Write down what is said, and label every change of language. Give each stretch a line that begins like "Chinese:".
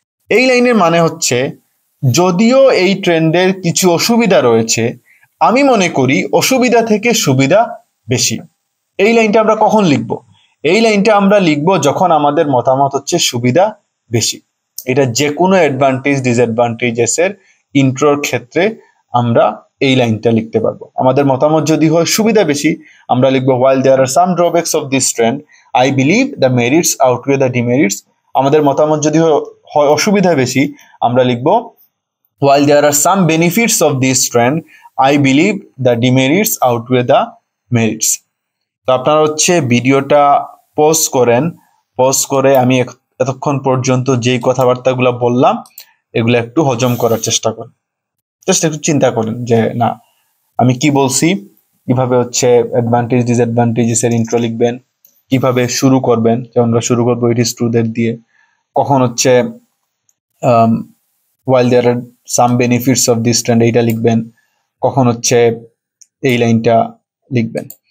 Bangla: এই লাইনের মানে হচ্ছে যদিও এই ট্রেন্ডের কিছু অসুবিধা রয়েছে, আমি মনে করি অসুবিধা থেকে সুবিধা বেশি। এই লাইনটা আমরা কখন লিখবো? এই লাইনটা আমরা লিখবো যখন আমাদের মতামত হচ্ছে সুবিধা বেশি। এটা যে কোনো অ্যাডভান্টেজ ডিসঅ্যাডভান্টেজেস এর ইন্ট্রোর ক্ষেত্রে আমরা এই লাইনটা লিখতে পারবো। আমাদের মতামত যদি হয় সুবিধা বেশি, আমরা লিখবো
English: while there are some drawbacks of this trend, I believe the merits outweigh the demerits।
Bangla: আমাদের মতামত যদি হয় অসুবিধা বেশি, আমরা লিখবো
English: while there are some benefits of this trend, I believe the demerits outweigh the merits।
Bangla: তো আপনারা হচ্ছে ভিডিওটা পজ করেন, পজ করে আমি এতক্ষণ পর্যন্ত যেই কথাবার্তাগুলো বললাম এগুলো একটু হজম করার চেষ্টা করেন, জাস্ট একটু চিন্তা করেন যে না আমি কি বলছি, কিভাবে হচ্ছে অ্যাডভান্টেজ ডিসঅ্যাডভান্টেজেস এর ইন্ট্রো লিখবেন, কিভাবে শুরু করবেন, যেমন আমরা শুরু করবো
English: it is true that
Bangla: দিয়ে, কখন হচ্ছে
English: while there are some benefits of this trend
Bangla: এইটা লিখবেন, কখন হচ্ছে এই লাইনটা লিখবেন।